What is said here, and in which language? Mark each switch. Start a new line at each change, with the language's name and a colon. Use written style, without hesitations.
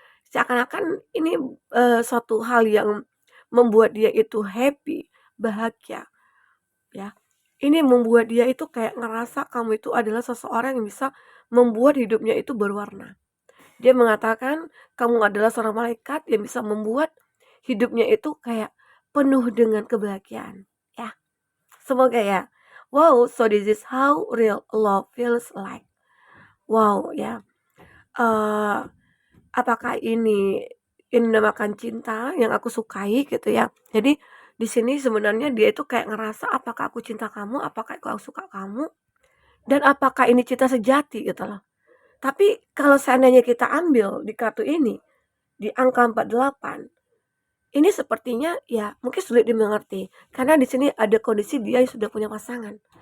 Indonesian: Seakan-akan ini, suatu hal yang membuat dia itu happy, bahagia, ya. Ini membuat dia itu kayak ngerasa kamu itu adalah seseorang yang bisa membuat hidupnya itu berwarna. Dia mengatakan kamu adalah seorang malaikat yang bisa membuat hidupnya itu kayak penuh dengan kebahagiaan, ya. Semoga ya.
English: Wow, so this is how real love feels like.
Indonesian: Wow, ya. Eee, apakah ini dinamakan cinta yang aku sukai gitu ya. Jadi di sini sebenarnya dia itu kayak ngerasa apakah aku cinta kamu, apakah aku suka kamu, dan apakah ini cinta sejati gitu loh. Tapi kalau seandainya kita ambil di kartu ini, di angka 48, ini sepertinya ya mungkin sulit dimengerti karena di sini ada kondisi dia yang sudah punya pasangan.